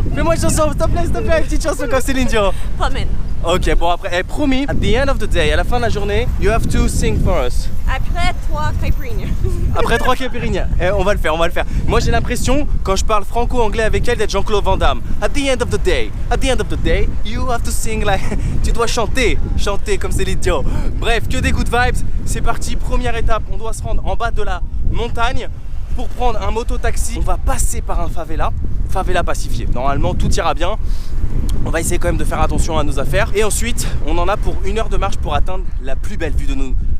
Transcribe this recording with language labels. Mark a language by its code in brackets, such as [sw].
[fr] Fais-moi une chanson, s'il te plaît, une petite chanson comme Céline Dion. Pas maintenant. [en] Ok, [fr] bon après, promis, [en] at the end of the day, [fr] à la fin de la journée, [en] you have to sing for us. [fr] Après 3 caipirinhas. Après 3 caipirinhas, on va le faire. Moi j'ai l'impression, quand je parle franco-anglais avec elle, d'être Jean-Claude Van Damme. [en] At the end of the day, you have to sing like... [fr] Tu dois chanter comme Céline Dion. Bref, que des good vibes, c'est parti, première étape, on doit se rendre en bas de la montagne. Pour prendre un moto-taxi, on va passer par un favela pacifié. Normalement, tout ira bien. On va essayer quand même de faire attention à nos affaires. Et ensuite, on en a pour 1 heure de marche pour atteindre la plus belle vue de nous.